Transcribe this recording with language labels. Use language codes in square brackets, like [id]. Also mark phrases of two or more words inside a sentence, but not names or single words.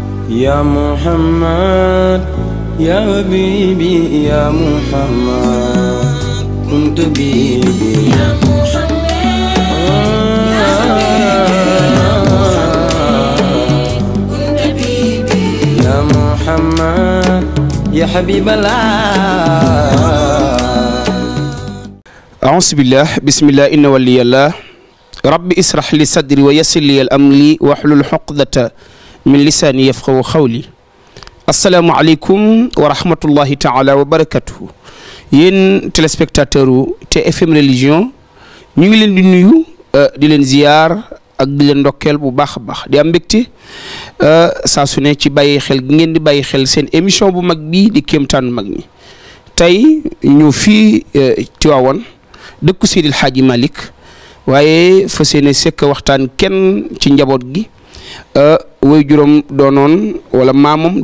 [ar] يا محمد يا حبيبي يا محمد كنت بيبي يا محمد يا حبيبي كنت بيبي يا محمد يا حبيب الله. أعوذ بالله بسم الله إن ولي الله ربي اسرح لي صدري ويسر لي الأمر واحلل عقدة من لساني يفقهوا قولي. السلام عليكم ورحمة الله تعالى وبركاته. [wo] yéen téléspectateur u TFM religion ñu ngi leen di nuyu di leen ziyaar ak di leen ndokkeel bu baax a baax di am mbégte saa su ne ci bàyyi xel gi ngeen di bàyyi xel seen émission bu mag bii di kéemtaanu mag ñi. tey ñu fii Tiwaawan dëkku Seydil Hadji Malick waaye fa seene sekk waxtaan kenn ci njaboot gi way juróom doonoon wala maamam